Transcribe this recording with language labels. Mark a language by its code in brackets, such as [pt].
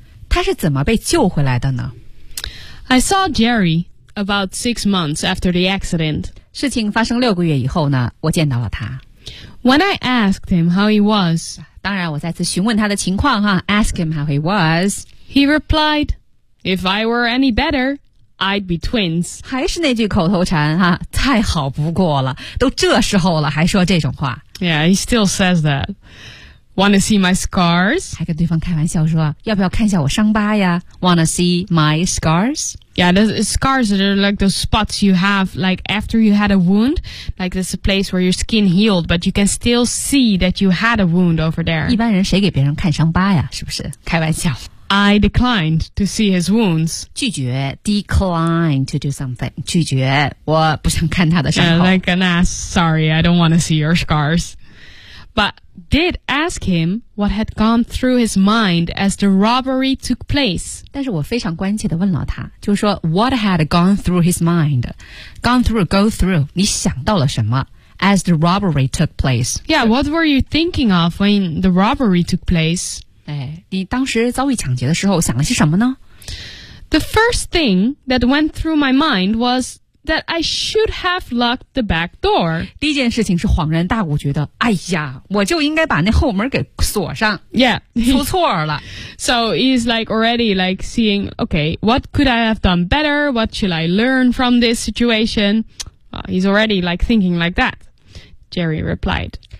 [zh] 他是怎么被救回来的呢? [en] I saw Jerry about 6 months after the accident. [zh] 事情发生六个月以后呢,我见到了他。 [en] When I asked him how he was, [zh] 当然我再次询问他的情况哈, [en] ask him how he was, he replied, if I were any better,I'd be twins. [zh] 还是那句口头禅哈、啊，太好不过了，都这时候了还说这种话。 [en] Yeah, he still says that. Want to see my scars? [zh] 还跟对方开玩笑说，要不要看一下我伤疤呀 ？ [en] Want to see my scars? Yeah, the scars are like those spots you have, like after you had a wound. Like there's a place where your skin healed, but you can still see that you had a wound over there. [zh] 一般人谁给别人看伤疤呀？是不是？开玩笑。 [en] I declined to see his wounds. [zh] 拒绝 [en] decline to do something. [zh] 拒绝我不想看他的伤口 [en] Like an ass. Sorry, I don't want to see your scars. But did ask him what had gone through his mind as the robbery took place. [zh] 但是我非常关切地问了他，就是说 [en] what had gone through his mind, gone through, go through. [zh] 你想到了什么？ [en] As the robbery took place. Yeah, what were you thinking of when the robbery took place? [zh] 哎，你当时遭遇抢劫的时候想了些什么呢 [en] ？The first thing that went through my mind was that I should have locked the back door. [zh] 第一件事情是恍然大悟，觉得哎呀，我就应该把那后门给锁上。 [en] Yeah, [zh] 出错了。 [en] So he's like already like seeing, okay, what could I have done better? What should I learn from this situation? He's already like thinking like that. Jerry replied.